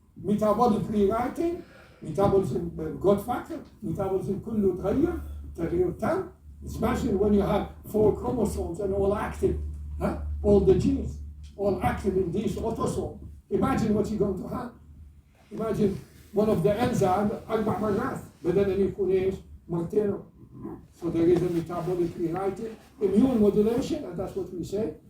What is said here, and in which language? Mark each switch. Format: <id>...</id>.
<en>Metabolic rewriting, metabolism growth factor, metabolism</en> <ar>كله تغير تام.</ar> <en>Especially when you have 4 chromosomes and all active, all the genes, all active in these autosomes. Imagine what you're going to have. Imagine one of the enzymes</en> <ar>4 مرات بدل أن يكون إيش مرتين.</ar> <en>So there is a metabolic rewriting, immune modulation, and that's what we say.</en>